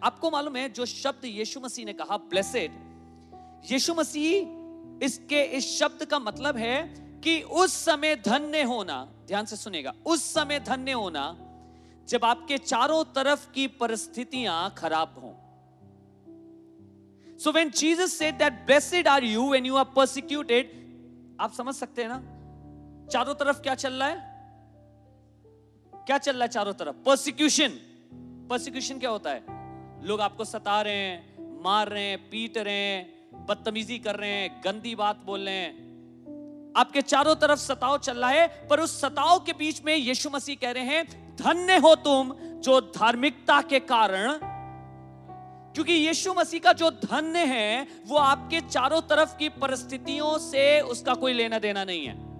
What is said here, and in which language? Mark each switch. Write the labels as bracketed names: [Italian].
[Hindi] आपको मालूम है जो शब्द यीशु मसीह ने कहा ब्लेसेड, यीशु मसीह इस शब्द का मतलब है कि उस समय धन्य होना। ध्यान से सुनेगा, उस समय धन्य होना जब आपके चारों तरफ की परिस्थितियां खराब हों। [English] So when Jesus said that blessed are you when you are persecuted, [Hindi] आप समझ सकते हैं ना चारों तरफ क्या चल रहा है? क्या चल रहा है चारों तरफ? परसिक्यूशन। परसिक्यूशन क्या होता है? लोग आपको सता रहे हैं, मार रहे हैं, पीट रहे हैं, बदतमीजी कर रहे हैं, गंदी बात बोल रहे हैं, आपके चारों तरफ सताव चल रहा है। पर उस सताव के बीच में यीशु मसीह कह रहे हैं धन्य हो तुम जो धार्मिकता के कारण, क्योंकि यीशु मसीह का जो धन्य है वो आपके चारों तरफ की परिस्थितियों से उसका कोई लेना देना नहीं है।